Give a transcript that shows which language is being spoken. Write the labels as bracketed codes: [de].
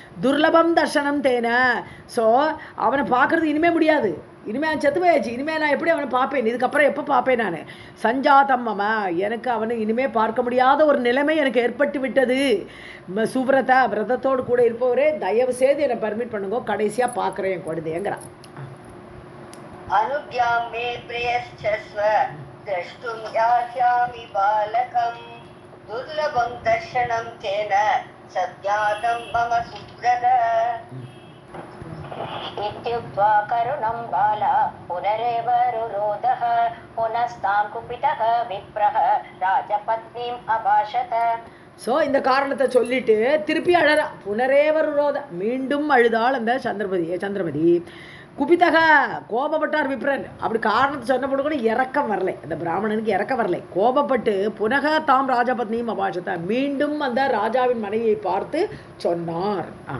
[sa] துர்லபம் தர்ஷனம் தேன. [ta] ஸோ அவனை பார்க்கறதுக்கு இனிமேல் முடியாது, இனிமேல் அவன் செத்து போயாச்சு, இனிமேல் நான் எப்படி அவனை பார்ப்பேன், இதுக்கப்புறம் எப்போ பார்ப்பேன் நான். [sa] சஞ்சாதம் மம, [ta] எனக்கு அவனை இனிமேல் பார்க்க முடியாத ஒரு நிலைமை எனக்கு ஏற்பட்டு விட்டது. சுவ்ரத விரதத்தோடு கூட இருப்பவரே, தயவு செய்து என்னை பர்மிட் பண்ணுங்க, கடைசியாக பார்க்குறேன் என் குழந்தைங்கிறான். [sa] அனுஜ்ஞாம் மே பிரயச்சஸ்வ द्रष्टुं यास्यामि बालकं दुर्लभं दर्शनं तेन सज्ञातं मम सुव्रत. इत्युक्त्वा करुणं बाला पुनरेव रुरोधः पुनस्तां कुपितः विप्रः राजपत्नीम् अभाषत. [ta] ஸோ இந்த காரணத்தை சொல்லிட்டு திருப்பி அழறா. [sa] புனரேவருரோத, [ta] மீண்டும் அழுதாள் அந்த சந்திரமதி. குபிதக கோபப்பட்டார் விப்ரன். அப்படி காரணத்தை சொன்னபோது கூட இறக்கம் வரலை, அந்த பிராமணனுக்கு இறக்கம் வரலை, கோபப்பட்டு [sa] புனக தாம் ராஜபத்னியும் அபாஷத்தை, [ta] மீண்டும் அந்த ராஜாவின் மனைவியை பார்த்து சொன்னார்.